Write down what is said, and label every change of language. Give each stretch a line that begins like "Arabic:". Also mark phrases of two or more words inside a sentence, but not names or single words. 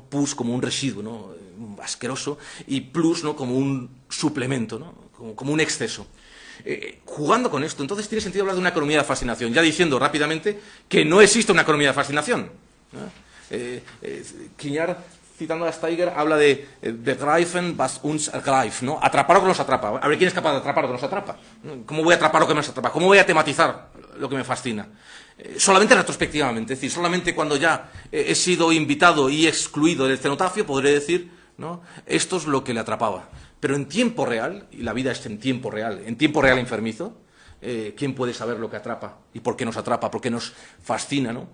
Spanish: Pus como un residuo, ¿no? Asqueroso, y plus, ¿no? Como un suplemento, ¿no? Como un exceso. Jugando con esto, entonces tiene sentido hablar de una economía de fascinación, ya diciendo rápidamente que no existe una economía de fascinación, ¿no? Quiñar, citando a Steiger, habla de
German: begreifen, was uns ergreift,
Spanish: ¿no? Atrapar lo que nos atrapa. A ver quién es capaz de atrapar lo que nos atrapa. ¿Cómo voy a atrapar lo que nos atrapa? ¿Cómo voy a tematizar lo que me fascina? Solamente retrospectivamente, es decir, solamente cuando ya he sido invitado y excluido del cenotafio podré decir, ¿no? Esto es lo que le atrapaba. Pero en tiempo real, y la vida es en tiempo real enfermizo, ¿quién puede saber lo que atrapa y por qué nos atrapa, por qué nos fascina, ¿no?